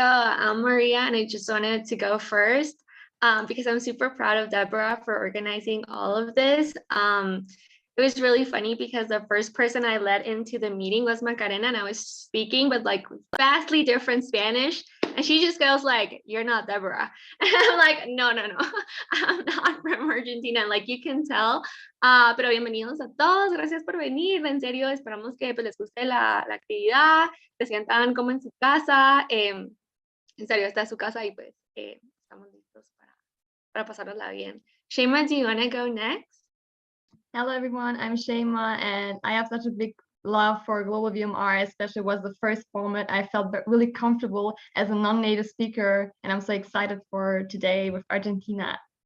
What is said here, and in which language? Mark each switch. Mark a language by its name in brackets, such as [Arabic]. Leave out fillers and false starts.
[English] I'm Maria, and I just wanted to go first because I'm super proud of Deborah for organizing all of this. It was really funny because the first person I let into the meeting was Macarena, and I was speaking, but like vastly different Spanish. And she just goes like, "You're not Deborah." And I'm like, no, I'm not from Argentina. Like you can tell. [Spanish] Pero bienvenidos a todos. Gracias por venir. En serio, esperamos que pues, les guste la actividad, se sientan como en su casa. En serio, esta es su casa y pues estamos listos para pasárnosla bien. [English] Shema, do you want to go next? Hello, everyone. I'm Shema, and I have such a big love for Global VMR, especially was the first format. I felt really comfortable as a non-native speaker, and I'm so excited for today with Argentina.